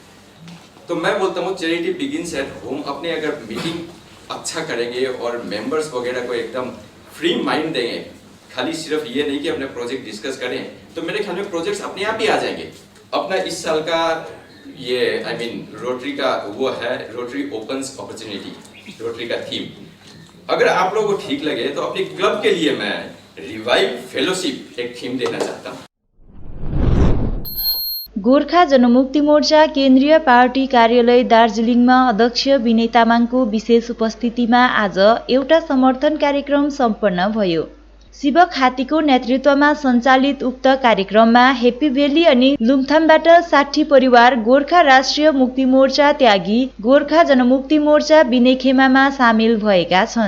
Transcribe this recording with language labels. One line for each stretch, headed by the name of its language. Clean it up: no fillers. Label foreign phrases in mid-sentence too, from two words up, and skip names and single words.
Hindi: तो मैं बोलता हूँ
English: charity begins at home.
Hindi: अपने अगर मीटिंग अच्छा करेंगे और मेंबर्स वगैरह को एकदम
English: free mind
Hindi: देंगे, खाली सिर्फ ये नहीं कि अपने प्रोजेक्ट डिस्कस करें, तो मेरे ख्याल में प्रोजेक्ट्स अपने आप ही आ जाएंगे। अपना इस साल का ये रोटरी का वो है, रोटरी ओपन्स अपॉर्चुनिटी, रोटरी का थीम। अगर आप लोगों को ठीक लगे तो अपनी क्लब के लिए मैं
English: revive fellowship
Hindi: एक थीम देना चाहता हूँ।
Nepali: गोर्खा जनमुक्ति मोर्चा केन्द्रीय पार्टी कार्यालय दार्जिलिङमा अध्यक्ष विनय तामाङको विशेष उपस्थितिमा आज एउटा समर्थन कार्यक्रम सम्पन्न भयो। शिव खातीको नेतृत्वमा सञ्चालित उक्त कार्यक्रममा हेप्पी भ्याली अनि लुङथामबाट 60 परिवार गोर्खा राष्ट्रिय मुक्ति मोर्चा त्यागी गोर्खा जनमुक्ति मोर्चा विनय खेमामा सामेल भएका छन्।